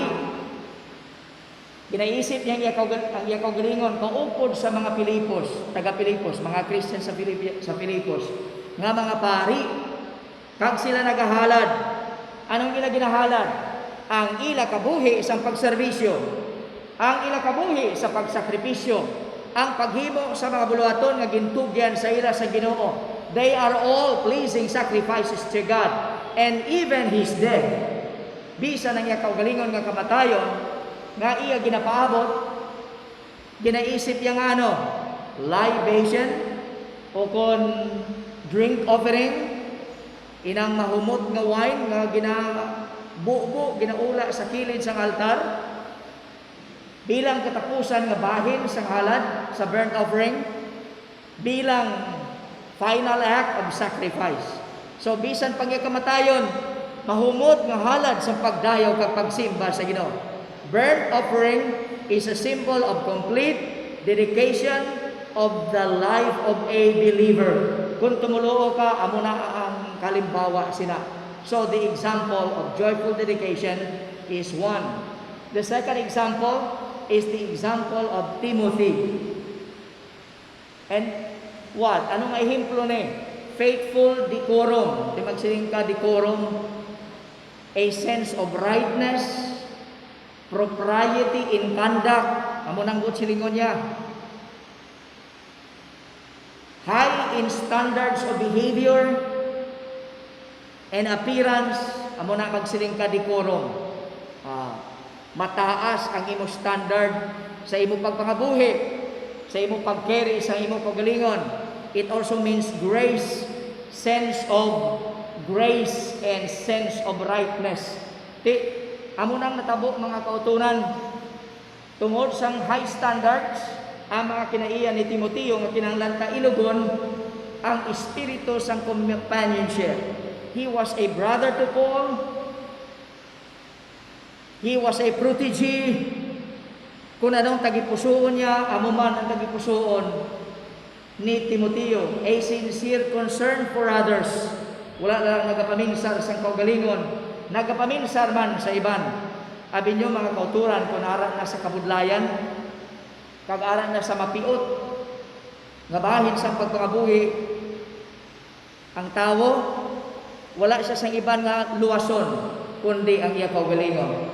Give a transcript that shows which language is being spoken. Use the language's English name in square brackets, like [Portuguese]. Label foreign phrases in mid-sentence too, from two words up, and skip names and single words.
[Hiligaynon] Ginaisip niya ang iya kaugalingon kaupod sa mga Pilipos, taga Pilipos, mga Christian sa Pilipos, nga mga pari. Kag sila nagahalad. Anong ila ginahalad? Ang ila kabuhi sa pagserbisyo, ang ila kabuhi sa pagsakripisyo, ang paghimo sa mga buluhaton nga gintugyan sa ila sa Ginoo, [English] they are all pleasing sacrifices to God. And even His death, [Hiligaynon] bisan ang iya kaugalingon nga kamatayon, nga iya ginapaabot, ginaisip niya nga ano, libation, o kon [English] drink offering, [Hiligaynon] inang mahumot nga wine, nga ginabubo, ginaula sa kilid sang altar, bilang katapusan nga bahin sa halad, sa [English] burnt offering, [Hiligaynon] bilang [English] final act of sacrifice. [Hiligaynon] So bisan pag iya kamatayon, mahumot nga halad sa pagdayaw kag pagsimba sa Ginoo. [English] Burnt offering is a symbol of complete dedication of the life of a believer. [Hiligaynon] Kung tumuluo ka, amo na ang kalimbawa sina. [English] So the example of joyful dedication is one. The second example is the example of Timothy. And what? [Hiligaynon] Anong ehemplo ni? [English] Faithful decorum. [Hiligaynon] Di magsiling ka [English] decorum, a sense of rightness, propriety in conduct. [Hiligaynon] Amo nang silingon niya. [English] High in standards of behavior and appearance. [Hiligaynon] Amo nang magsiling ka decorum. Mataas ang imo standard sa imo pagpangabuhi, sa imo pagcarry, sa imo pagalingon. [English] It also means grace, sense of grace and sense of rightness. [Hiligaynon] Amo nang natabo mga kautunan tungod sang [English] high standards [Hiligaynon] ang mga kinaiya ni Timoteo nga kinahanglan ta ilugon ang espiritu sang companionship. [English] He was a brother to Paul. He was a protege. [Hiligaynon] Kung anong tagipusoon niya, amo man ang tagipusoon ni Timoteo. [English] A sincere concern for others. [Hiligaynon] Wala lang nagapaminsar sa kaugalingon. Nagapaminsar man sa iban. Abi nyo mga kauturan, kung aran na sa kabudlayan, kag aran na sa mapiot, nga bahin sa pagpangabuhi, ang tao, wala siya sang iban nga luwason, kundi ang iya kaugalingon.